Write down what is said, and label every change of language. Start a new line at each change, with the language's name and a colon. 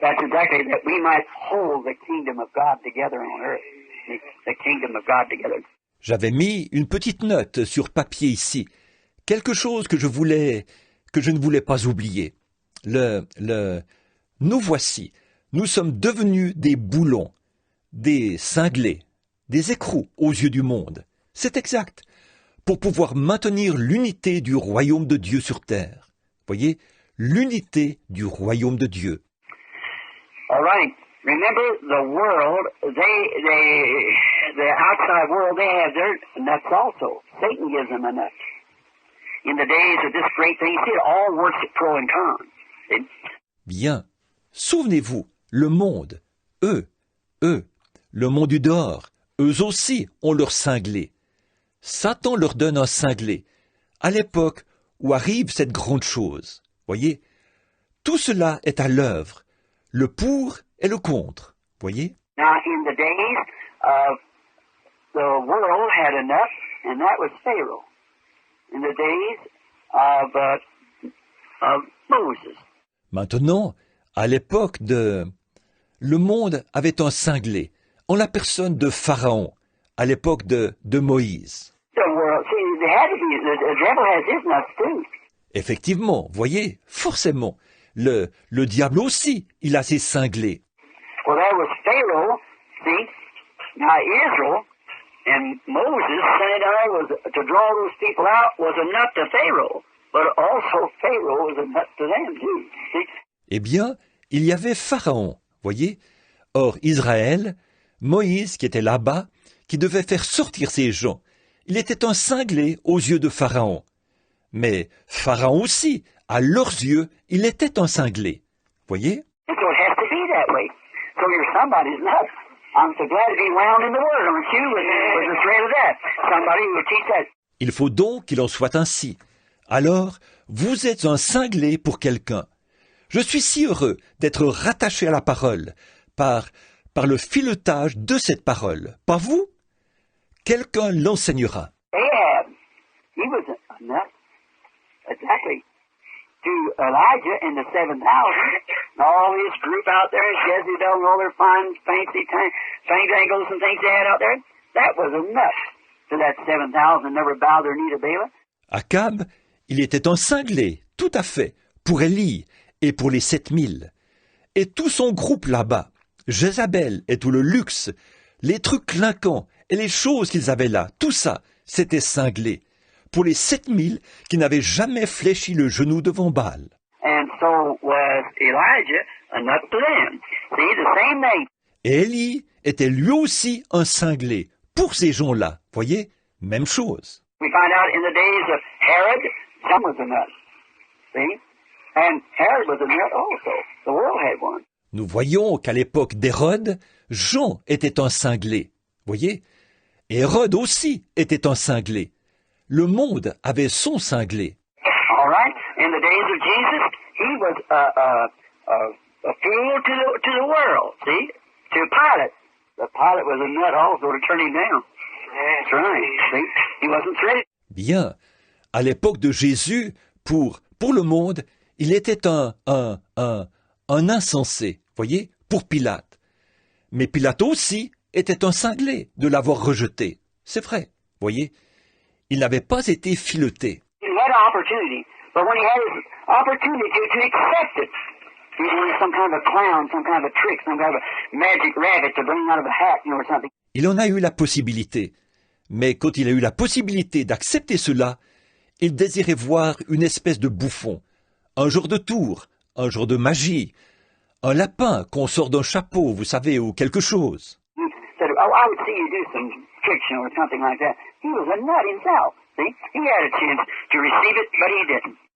English: That's exactly that we might hold the kingdom of God together on earth. The kingdom of God together.
French: J'avais mis une petite note sur papier ici. Quelque chose que je ne voulais pas oublier. Nous voici. Nous sommes devenus des boulons, des cinglés, des écrous aux yeux du monde. C'est exact. Pour pouvoir maintenir l'unité du royaume de Dieu sur terre. Voyez, l'unité du royaume de Dieu.
English: All right. Remember, the world, the outside world, they have their nuts also. Satan gives them a nut. In the days of this great thing, see, it all works at pro and con. See?
French: Bien. Souvenez-vous, le monde, le monde du dehors, eux aussi ont leur cinglé. Satan leur donne un cinglé. À l'époque où arrive cette grande chose, voyez, tout cela est à l'œuvre, le pour et le contre, voyez.
English: Now, in the days, the world had a nut, and that was Pharaoh. In the days of Moses.
French: Maintenant, à l'époque le monde avait un cinglé, en la personne de Pharaon, à l'époque de Moïse.
English: The world, see, they had to be, the devil has his nuts too.
French: Effectivement, voyez, forcément, le diable aussi, il a ses cinglés.
English: Well, there was Pharaoh, see, now Israel, and Moses sent was to draw those people out was a nut to Pharaoh, but also Pharaoh was a nut to them too. See?
French: Eh bien, il y avait Pharaon, voyez. Or, Israël, Moïse qui était là-bas, qui devait faire sortir ces gens, il était un cinglé aux yeux de Pharaon. Mais Pharaon aussi, à leurs yeux, il était un cinglé. Voyez?
English: So it has to be that way. So you're somebody's nut. I'm so glad to be wound in the word, aren't you? With the thread of that. Somebody will teach that.
French: Il faut donc qu'il en soit ainsi. Alors, vous êtes un cinglé pour quelqu'un. Je suis si heureux d'être rattaché à la parole par le filetage de cette parole. Pas vous? Quelqu'un l'enseignera.
English: Ahab, he was a nut. Exactly. To Elijah and the 7,000, all this group out there, Jezebel and all their fine, fancy tangles and things they had out there, that was a nut to that 7,000 never bowed their knee to Baal.
French: Akab, il était un cinglé, tout à fait, pour Élie et pour les 7,000. Et tout son groupe là-bas, Jézabel et tout le luxe, les trucs clinquants et les choses qu'ils avaient là, tout ça, c'était cinglé. Pour les 7,000 qui n'avaient jamais fléchi le genou devant Baal.
English: And so was Elijah a nut to them. See, the same thing.
French: Et Élie était lui aussi un cinglé, pour ces gens-là, voyez, même chose.
English: We find out in the days of Herod, some was a nut. See? And Herod was a nut also. The world had one.
French: Nous voyons qu'à l'époque d'Hérode, Jean était un cinglé, voyez. Et Hérode aussi était un cinglé. Le monde avait son cinglé.
English: All right. In the days of Jesus, he was a fool to the world. See, to Pilate. The Pilate was a nut also to turn him down. That's right. See, he wasn't threatened.
French: Bien. À l'époque de Jésus, Pour le monde, il était un insensé, voyez, pour Pilate. Mais Pilate aussi était un cinglé de l'avoir rejeté. C'est vrai, voyez. Il n'avait pas été fileté.
English: He had an opportunity, but when he had his opportunity to accept it, he wanted some kind of a clown, some kind of a trick, some kind of a magic rabbit to bring out of a hat, or something.
French: Il en a eu la possibilité. Mais quand il a eu la possibilité d'accepter cela, il désirait voir une espèce de bouffon, un genre de tour, un genre de magie, un lapin qu'on sort d'un chapeau, vous savez, ou quelque chose.
English: He said, "Oh, I would see you do some tricks, or something like that." He was a nut himself. See, he had a chance to receive it, but he didn't.